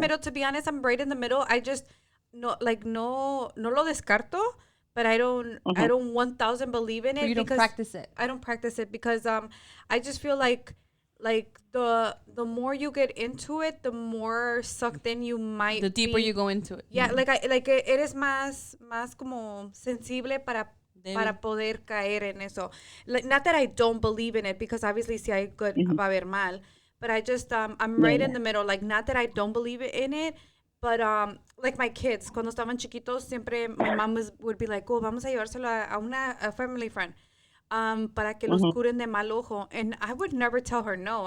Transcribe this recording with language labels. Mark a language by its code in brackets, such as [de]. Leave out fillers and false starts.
[en] middle. To be honest, I'm right in the middle. I just [es] no lo descarto, [en] but I don't 1,000 believe in it But you don't because practice it. I don't practice it because I just feel like the more you get into it, the more sucked in you might The deeper be. you go into it. [es] Yeah, like eres más como sensible para poder caer en eso. [en] Like, not that I don't believe in it because obviously [es] si hay [en] good [es] va a haber mal, [en] but I just I'm right in the middle. Like not that I don't believe in it, but like my kids [es] cuando estaban chiquitos siempre [en] my mom would be like, [es] oh, vamos a llevárselo a [en] family friend. [es] Para que los curen de mal ojo, [en] and I would never tell her no.